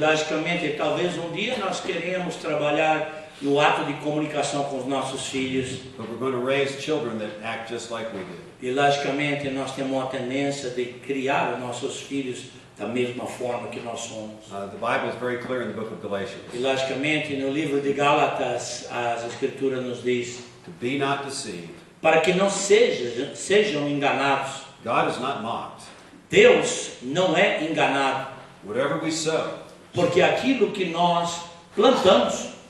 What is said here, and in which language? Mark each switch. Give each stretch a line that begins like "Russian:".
Portuguese: logicamente, talvez um dia nós queremos trabalhar no ato de comunicação com os nossos filhos.
English: But we're going to raise children that act just like we do.
Portuguese: E logicamente nós temos uma tendência de criar os nossos filhos da mesma forma que nós somos.
English: The Bible is very clear in the book of Galatians.
Portuguese: E logicamente no livro de Gálatas as escrituras nos diz
English: To be not deceived.
Portuguese: para que não sejam enganados.
English: God is not mocked.
Portuguese: Deus não é enganado,
English: Whatever we sow,
Portuguese: porque aquilo que nós plantamos,